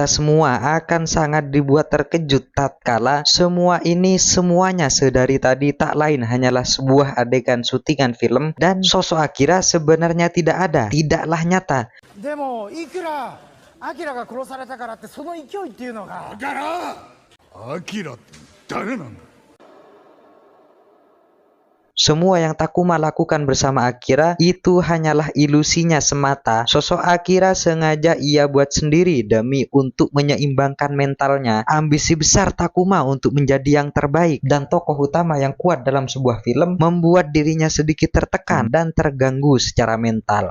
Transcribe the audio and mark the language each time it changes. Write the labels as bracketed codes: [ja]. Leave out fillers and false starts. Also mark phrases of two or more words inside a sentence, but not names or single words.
[id] semua akan sangat dibuat terkejut tatkala semua ini semuanya sedari tadi tak lain hanyalah sebuah adegan syutingan film dan sosok Akira sebenarnya tidak ada, tidaklah nyata. [ja] でもいくらアキラが殺されたからってその勢いっていうのがだからアキラって誰なんだ。 [id] Semua yang Takuma lakukan bersama Akira itu hanyalah ilusinya semata. Sosok Akira sengaja ia buat sendiri demi untuk menyeimbangkan mentalnya. Ambisi besar Takuma untuk menjadi yang terbaik dan tokoh utama yang kuat dalam sebuah film membuat dirinya sedikit tertekan dan terganggu secara mental.